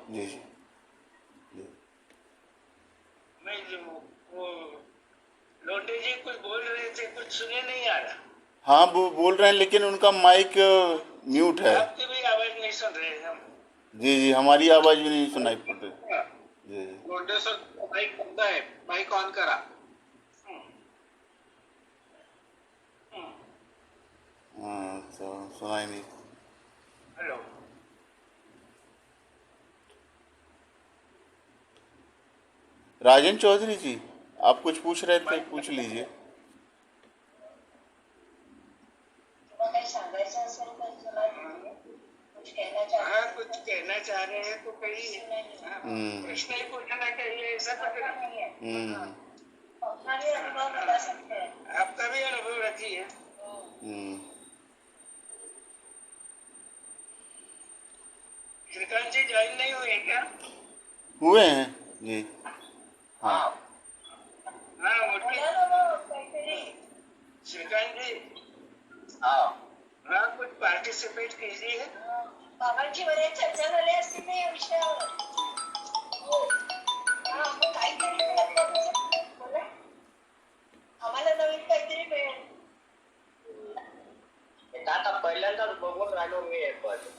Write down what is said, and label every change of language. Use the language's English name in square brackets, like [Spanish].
[Hindi] जी जी। मैं वो लोटे जी कुछ बोल रहे थे, कुछ सुने नहीं आ रहा। हाँ, वो बोल रहे हैं लेकिन उनका माइक म्यूट है। आपकी भी आवाज नहीं सुन रहे हम। जी जी, हमारी आवाज़ भी नहीं सुनाई पड़ रही। जी जी। [Marathi] लोंढे सर माइक बंद आहे, माइक ऑन करा. [Hindi] हाँ, तो सुनाई नहीं। [English] hello, [Hindi] राजन चौधरी जी, आप कुछ पूछ रहे थे, पूछ लीजिए। [Marathi] तुला काही सांगायचं असेल तर [Hindi] तुला कुछ कहना चाहते हाँ हैं कुछ तो कहना चाह रहे हैं तो कहिए। हाँ, प्रश्न ही पूछना चाहिए, ऐसा कुछ पता नहीं। नहीं है. हम्म अपना भी अनुभव बता सकते हैं. आपका भी अनुभव रखिए। हम्म। श्रीकांत जी ज्वाइन नहीं हुए क्या? हुए हैं जी। हाँ हाँ मुझे [Marathi] बोला ना मग काहीतरी. [Hindi] श्रीकांत जी, हा. हाँ कुछ पार्टिसिपेट कीजिए। [Marathi] बाबांची बरेच चर्चा झाली असतील ना या विषयावर. हो. हा, मग काहीतरी मिळत नाही. बोला. आम्हाला नवीन काहीतरी मिळेल. आता पहिल्यांदाच बघून राहिलो मी हे पण.